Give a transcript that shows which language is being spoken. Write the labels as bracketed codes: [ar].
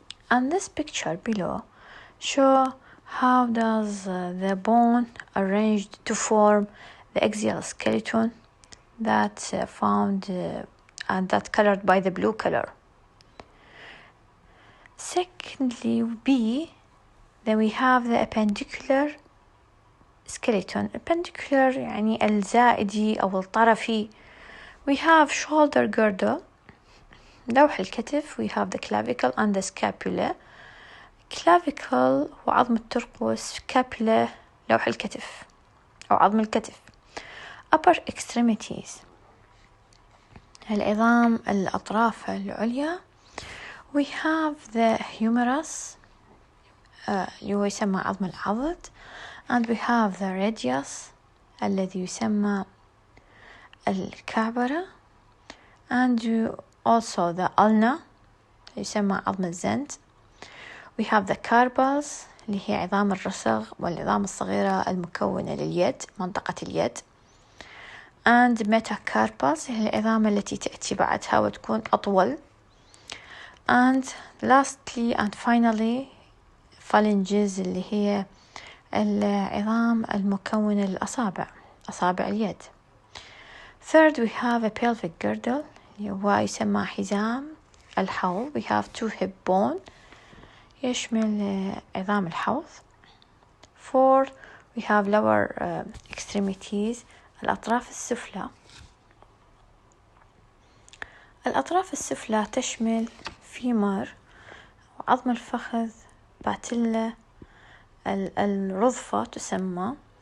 [en] And this picture below show how does the bone arranged to form the axial skeleton that found and that colored by the blue color. Secondly B then we have the appendicular skeleton. [ar] perpendicular يعني الزائدي أو الطرفي. [en] we have shoulder girdle [ar] لوح الكتف. [en] we have the clavicle and the scapula. [ar] clavicle وعظم الترقوس. scapula لوح الكتف أو عظم الكتف. [en] upper extremities [ar] العظام الأطراف العليا. [en] we have the humerus [ar] اللي هو يسمى عظم العضد. [en] and we have the radius [ar] الذي يسمى الكعبرة. [en] and also the ulna [ar] يسمى عظم الزند. [en] we have the carpals [ar] اللي هي عظام الرسغ والعظام الصغيرة المكونة لليد منطقة اليد. [en] and metacarpals [ar] هي العظام التي تأتي بعدها وتكون أطول. [en] and lastly and finally phalanges [ar] اللي هي العظام المكونة للأصابع أصابع اليد. [en] third we have a pelvic girdle [ar] اللي هو يسمى حزام الحوض. [en] we have two hip bone [ar] يشمل عظام الحوض. [en] fourth we have lower extremities [ar] الأطراف السفلى. الأطراف السفلى تشمل فيمر وعظم الفخذ باتيلا الرضفة تسمى.